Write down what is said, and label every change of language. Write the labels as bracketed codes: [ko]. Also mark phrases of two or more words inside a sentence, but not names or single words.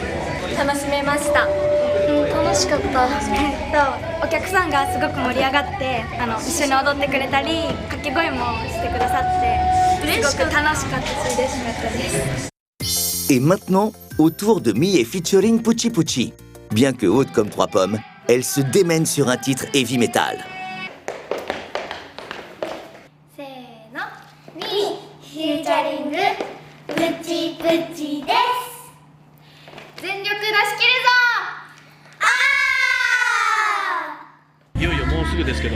[ja] 楽しめました。楽しかった。お客さんがすごく盛り上がって一緒に踊ってくれたり掛け声もしてくださってすごく楽しかったし嬉しかったです。 [fr] Et maintenant, au tour de Mie featuring Pucci Pucci. Bien que haute comme 3 pommes, elle se démène sur un titre [en] heavy metal. [ja] せーの。ミーフューチャリングプチプチです。全力出し切るぞ。いよいよもうすぐですけど。